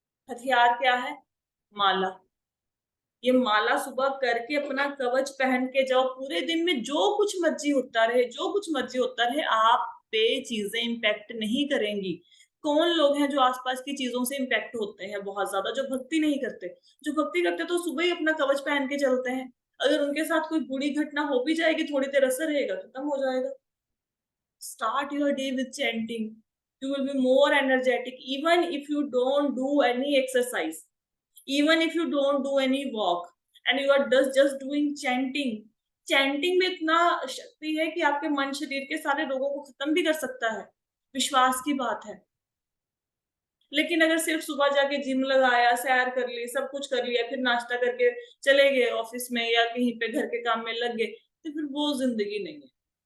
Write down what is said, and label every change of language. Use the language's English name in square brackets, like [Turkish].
[Hindi] हथियार क्या है? माला। ये माला सुबह करके अपना कवच पहन के जाओ, पूरे दिन में जो कुछ मर्जी होता रहे, जो कुछ मर्जी होता रहे, आप पे चीजें इम्पैक्ट नहीं करेंगी। कौन लोग हैं जो आसपास की चीजों से इम्पैक्ट होते हैं बहुत ज्यादा? जो भक्ति नहीं करते। जो भक्ति करते तो सुबह ही अपना कवच पहन के चलते हैं। अगर उनके साथ कोई बुरी घटना हो भी जाएगी, थोड़ी देर असर रहेगा, खत्म हो जाएगा। [English] Start your day with chanting. You will be more energetic even if you don't do any exercise, even if you don't do any walk, and you are just doing chanting. [Hindi] Chanting में इतना शक्ति है कि आपके मन शरीर के सारे रोगों को खत्म भी कर सकता है। विश्वास की बात है। लेकिन अगर सिर्फ सुबह जाके जिम लगाया, सैर कर ली, सब कुछ कर लिया, फिर नाश्ता करके चले गए ऑफिस में या कहीं पे घर के काम में लग गए, तो फिर वो जिंदगी नहीं है।